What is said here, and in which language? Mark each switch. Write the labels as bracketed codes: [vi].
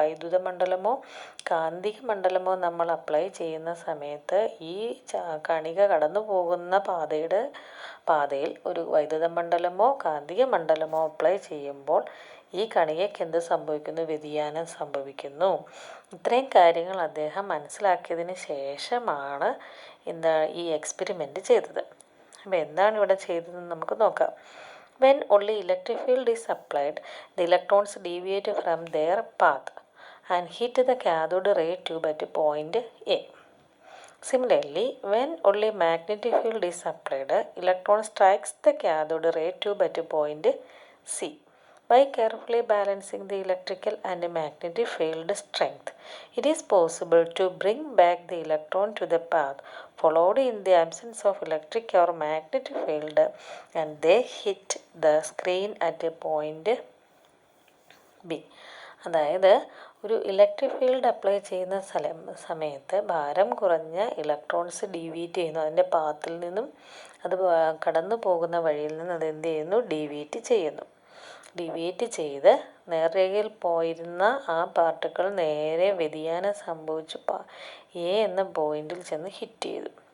[ml] വൈദ്യുത മണ്ഡലമോ കാന്തിക മണ്ഡലമോ നമ്മൾ അപ്ലൈ ചെയ്യുന്ന സമയത്ത് ഈ കണിക കടന്നു പോകുന്ന പാതയിൽ ഒരു വൈദ്യുത മണ്ഡലമോ കാന്തിക മണ്ഡലമോ അപ്ലൈ ചെയ്യുമ്പോൾ ഈ കണികയ്ക്ക് എന്ത് സംഭവിക്കുന്നു? വ്യതിയാനം സംഭവിക്കുന്നു. ഇത്രയും കാര്യങ്ങൾ അദ്ദേഹം മനസ്സിലാക്കിയതിന് ശേഷമാണ് ഈ എക്സ്പെരിമെൻ്റ് ചെയ്തത്. അപ്പോൾ എന്താണ് ഇവിടെ ചെയ്തതെന്ന് നമുക്ക് നോക്കാം. [en] When only electric field is applied, the electrons deviate from their path and hit the cathode ray tube at point A. Similarly, when only magnetic field is applied, electron strikes the cathode ray tube at point C. By carefully balancing the electrical and magnetic field strength, it is possible to bring back the electron to the path followed in the absence of electric or magnetic field, and they hit the screen at a point B. [ml] അതായത് ഒരു electric field apply ചെയ്യുന്ന സമയത്ത് ഭാരം കുറഞ്ഞ electrons deviate ചെയ്യുന്നു. അതിൻ്റെ പാത്തിൽ നിന്നും അത് കടന്നു പോകുന്ന വഴിയിൽ നിന്ന് അത് എന്ത് ചെയ്യുന്നു? ഡീവിയേറ്റ് ചെയ്ത് നേർരേഖയിൽ പോയിരുന്ന ആ പാർട്ടിക്കിൾ നേരെ വ്യതിയാനം സംഭവിച്ച് എ എന്ന പോയിന്റിൽ ചെന്ന് ഹിറ്റ് ചെയ്തു.